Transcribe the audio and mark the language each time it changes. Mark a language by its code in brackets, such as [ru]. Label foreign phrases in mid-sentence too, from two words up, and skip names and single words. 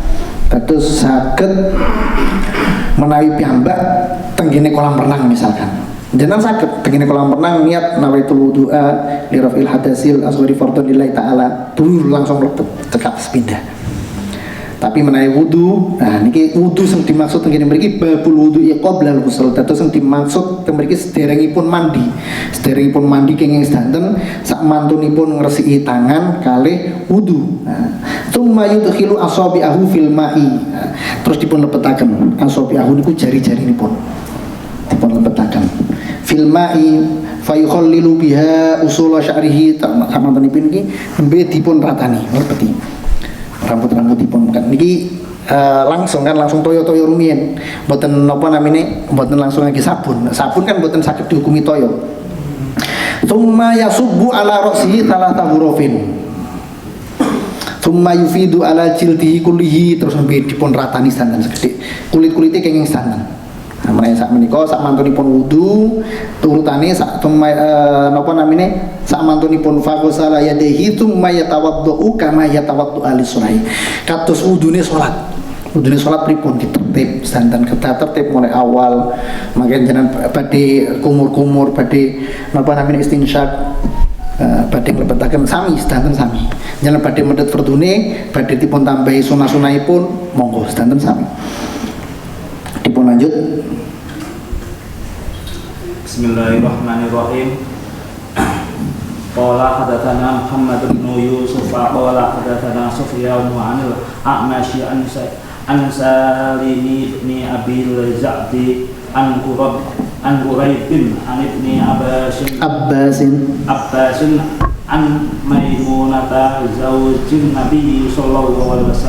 [jv] Terus saged menawi piyambak tenggene kolam renang misalkan. Jenengan saged tenggene kolam renang niat [ar] نويت الوضوء لرفع الحدث الأصغر فرضا لله تعالى [jv] langsung mlebet cekap sepindah. Tapi menawi wudu, nah niki wudu sing dimaksud tenggene mriki [ar] باب الوضوء قبل الغسل. [jv] Dados sing dimaksud teng mriki sederengipun mandi. Sederengipun mandi kenging sedanten sak mantunipun ngresiki tangan kalih wudu. Nah, [ar] ثم يدخل أصابعه في الماء. [jv] Nah, terus dipun lebetaken asabi'ahu niku jari-jarinipun. Dipun lebetaken [ar] في الماء فيخلل بها أصول شعره [jv] samantenipun iki nembe dipun ratani lebeti rambut-rambutipun niki langsung toyo rumiyin mboten napa namine mboten langsung lagi sabun kan mboten saged dihukumi toyo. [ar] ثم يصب على رأسه ثلاث غرف ثم يفيض على جلده كله [jv] terus nembe dipun ratani santen segede kulit-kulite kenging santen. Namanya sak menika sak mantunipun wudu turutane sak napa namine sak mantunipun [ar] فغسل يديه ثم يتوضأ كما يتوضأ السنة. [jv] Kados wudune salat. Wudune salat pripun ditertib santen tertib mulai awal mangke jenengan badhe kumur-kumur badhe napa namine istinsyak badhe nglebetaken sami sedanten sami. Jenengan badhe medhet fardune badhe dipun tambahi sunah-sunahipun monggo sedanten sami. Dipun lanjut. [ar] بسم الله الرحمن الرحيم. قال حدثنا محمد بن يوسف قال حدثنا سفيان وعن الأعمش عن سالم بن أبي الجعد عن كريب بن عن ابن عباس عن ميمونة زوج النبي صلى الله